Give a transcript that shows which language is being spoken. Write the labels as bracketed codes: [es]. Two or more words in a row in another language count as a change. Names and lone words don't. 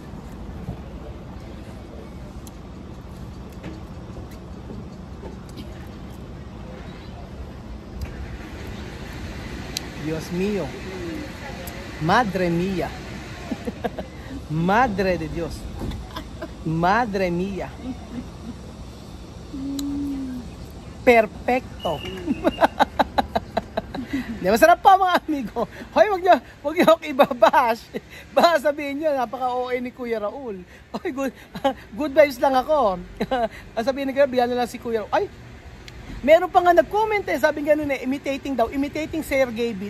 [es] Dios mío. Madre mía. Madre de Dios. Madre mía. Perfecto. [tl] Di, masarap pa mga amigo. Hoy, wag niyo ako ibabash. Baka sabihin niyo, napaka-OA ni Kuya Raul. Hoy, [en] good vibes [tl] lang ako. Sabihin ni Kuya, bigyan na lang si Kuya Raul. Ay, meron pa nga nag-comment eh, sabi nga nun eh, imitating Sergey Bin.